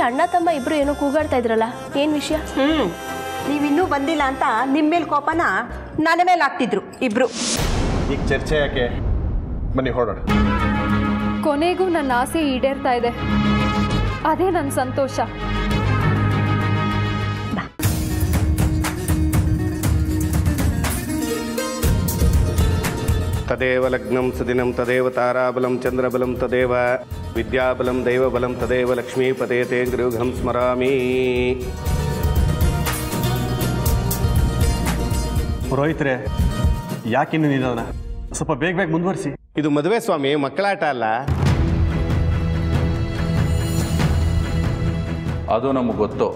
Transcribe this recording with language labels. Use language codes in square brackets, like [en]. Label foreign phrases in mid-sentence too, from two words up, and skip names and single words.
[kn] ಅಣ್ಣ ತಮ್ಮ ಇಬ್ರು ಏನೋ ಕೂಗಾಡ್ತಾ ಇದ್ರಲ್ಲ, ಏನು ವಿಷಯ? ನೀವಿನ್ನೂ ಬಂದಿಲ್ಲ ಅಂತ ನಿಮ್ಮ ಮೇಲೆ ಕೋಪನ ನನ್ನ ಮೇಲೆ ಹಾಕ್ತಿದ್ರು ಇಬ್ರು. ಈಗ ಚರ್ಚೆ ಯಾಕೆ? ಬನ್ನಿ ಹೊರಡೋಣ. ಕೊನೆಗೂ ನನ್ನ ಆಸೆ ಈಡೇರ್ತಾ ಇದೆ, ಅದೇ ನನ್ನ ಸಂತೋಷ. [sa] ತದೇವ ಲಗ್ನಂ ಸುದಿನಂ ತದೇವ ತಾರಾಬಲಂ ಚಂದ್ರಬಲಂ ತದೇವ ವಿದ್ಯಾಬಲಂ ದೈವಬಲಂ ತದೇವ ಲಕ್ಷ್ಮೀಪತೆ ತೇ ಗೃಹಂ ಸ್ಮರಾಮಿ. [kn] ಪುರೋಹಿತರೆ, ಯಾಕಿನ್ನು ನಿಧಾನ? ಸ್ವಲ್ಪ ಬೇಗ ಮುಂದುವರಿಸಿ. ಇದು ಮದುವೆ ಸ್ವಾಮಿ, ಮಕ್ಕಳಾಟ ಅಲ್ಲ. ಅದು ನಮಗೆ ಗೊತ್ತು.